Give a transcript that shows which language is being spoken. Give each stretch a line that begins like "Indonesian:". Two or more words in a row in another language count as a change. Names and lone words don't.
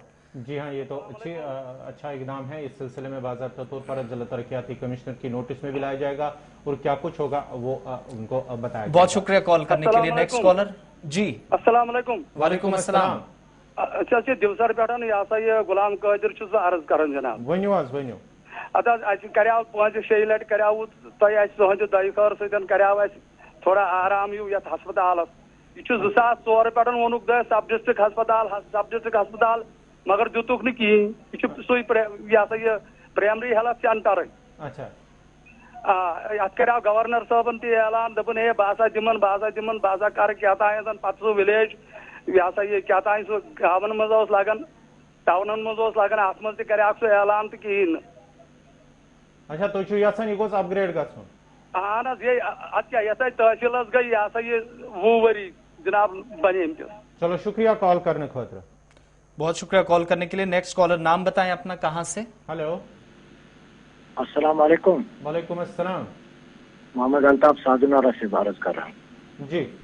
Hindi: जी हाँ, ये तो अच्छा इकदाम है। इस सिलसिले में बाज़ाब्ता तौर पर जिला तरक्याती कमिश्नर की नोटिस में भी लाया जाएगा और क्या कुछ होगा वो उनको बताया। बहुत शुक्रिया कॉल करने के लिए।
English: next caller जी।
Hindi: अस्सलाम वालेकुम। वालेकुम अस्सलाम।
Kashmiri: अच्छा दिवसर पे यह गुलाम कादिर अर्ज कर जनाब। वनो कर 5-6 लट कर तुहद दयखार सर थोड़ा आराम यू ये हस्पताल यह 2004 पे वोनुक
English: sub district
Kashmiri: हस्पताल मगर दुतुक न कहें सू यह
English: primary health center.
Kashmiri: अच्छा अत कर गवर्नर साहबन ऐलान दपन हे बह दिमन कर क्या पे सू विलेज यह ये क्या सू गावन मज लगन टाउन मज लगन अत मज कर सू ऐलान तो कहें। अच्छा तुम यह गोस अपग्रेड गन। अहन ये अत क्या ये तहसील गई ये 20 वरी जनाब बने। चलो शुक्रिया कॉल करने खातिर।
Hindi: बहुत शुक्रिया कॉल करने के लिए।
English: next caller
Hindi: नाम बताएं अपना, कहां से? हेलो अस्सलाम वालेकुम। वालेकुम अस्सलाम। मोहम्मद अल्ताफ साजुनारा से भारत कर रहा हूँ जी।